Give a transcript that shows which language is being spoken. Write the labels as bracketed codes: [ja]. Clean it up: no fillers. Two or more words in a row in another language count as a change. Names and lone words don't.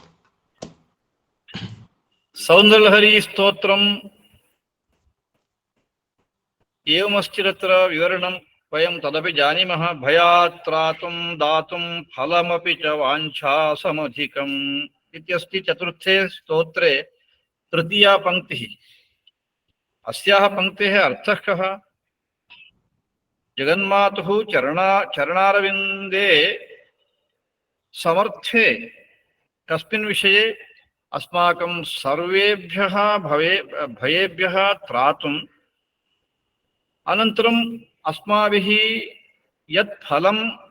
[sa] സൗന്ദര്യലഹരി സ്തോത്രം ഏവമസ്തിരത്ര വിവരണം വയം തദപി ജാനീമഃ ഭയാത് ത്രാതും ദാതും ഫലമപി ച വാഞ്ഛാസമധികം ഇത്യസ്തി ചതുർത്ഥേ സ്തോത്രേ തൃതീയാ പങ്ക്തിഃ. अस्याः पंक्तेः अर्थः कः? जगन्मातुः चरणारविन्दे समर्थे कस्मिन् विषये अस्माकं सर्वेभ्यः भयेभ्यः त्रातुम् अनन्तरम् अस्माभिः यत् फलम्